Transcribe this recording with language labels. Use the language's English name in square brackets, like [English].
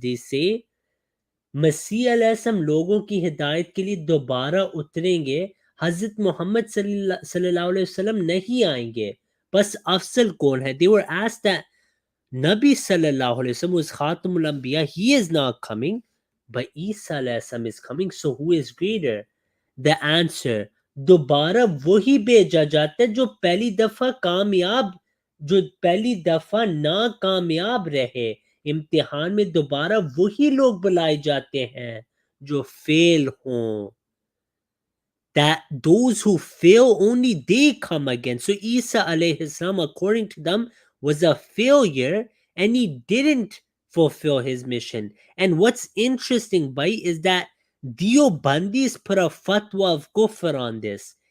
[English] They say [Hindi] मसीह अलैहिस्सलाम लोगों की हिदायत के लिए दोबारा उतरेंगे, हजरत मोहम्मद सल्लल्लाहु अलैहि वसल्लम नहीं आएंगे, बस अफसल कौन है? [English] They were asked that Nabi sallallahu alaihi wasallam was Khatamul Anbiya, he is not coming, but Isa alayhi salam is coming, so who is greater? The answer, [Hindi] दोबारा वही भेजा जाता है जो पहली दफा कामयाब, जो पहली दफा नाकामयाब रहे इम्तिहान में, दोबारा वही लोग बुलाए जाते हैं जो फेल हों. [English] That those who fail, only they come again. So Isa alayhi salam, according to them, was a failure and he didn't fulfill his mission. And what's interesting, Bhai, is that Deobandis put a fatwa of kufr on this.